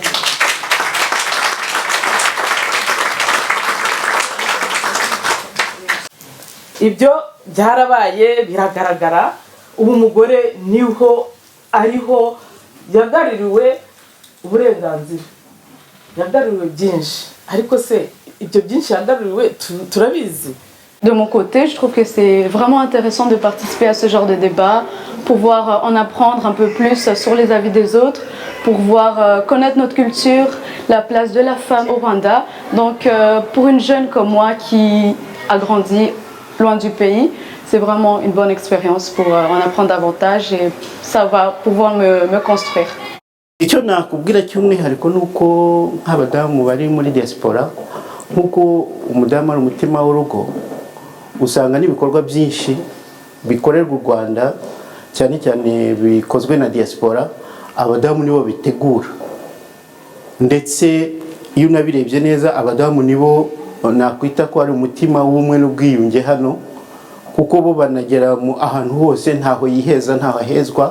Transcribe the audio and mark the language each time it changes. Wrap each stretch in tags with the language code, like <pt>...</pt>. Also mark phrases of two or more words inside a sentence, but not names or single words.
<rw>Ibyo byarabaye biragaragara, ubu umugore niho ariho yagaruriwe uburenganzira, yagaruriwe byinshi, ariko se ibyo byinshi yagaruriwe turabizi.</rw> <fr>De mon côté, je trouve que c'est vraiment intéressant de participer à ce genre de débat, pouvoir en apprendre un peu plus sur les avis des autres, pour pouvoir connaître notre culture, la place de la femme au Rwanda. Donc pour une jeune comme moi qui a grandi loin du pays, c'est vraiment une bonne expérience pour en apprendre davantage et ça va pouvoir me construire.</fr> <rw>Icyo nakubwira cy'umwihariko nuko nk'abadamu bari muri diaspora, nkuko umudamu ari umutima w'urugo, usanga n'ibikorwa byinshi bikorerwa u Rwanda cyane cyane bikozwe na diaspora, abadamu nibo bitegura, ndetse iyo unabirebye neza abadamu nibo nakwita ko ari umutima w'umwe n'ubwiyunge hano, kuko bo banagera mu ahantu hose ntaho yiheza ntaho ahezwa.</rw>